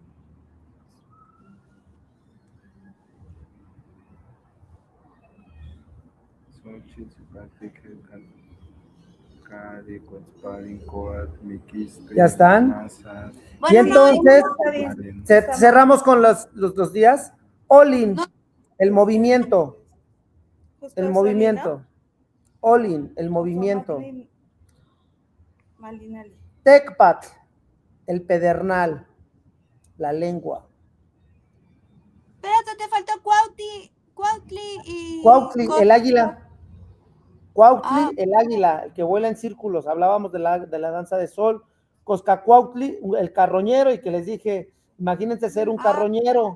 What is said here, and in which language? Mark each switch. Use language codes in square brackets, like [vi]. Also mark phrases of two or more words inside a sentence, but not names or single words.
[es] Xochitl, Xipateca, Cari, Cuetzpalin, Coat, Miquistli, ¿Ya están? Maza, Y Bueno, entonces Está bien. Marin. cerramos con los días. Olin, No. el movimiento. Justo El es movimiento. Olin, el Oli, ¿no? movimiento. Ozomatli, Malinali. Tecpat, el pedernal, la lengua. espérate, te faltó Cuautli y Cuautli, el águila. Cuautli, Ah, el águila, el que vuela en círculos. Hablábamos de la danza de sol. Coscacuautli, el carroñero, y que les dije, imagínense ser un carroñero.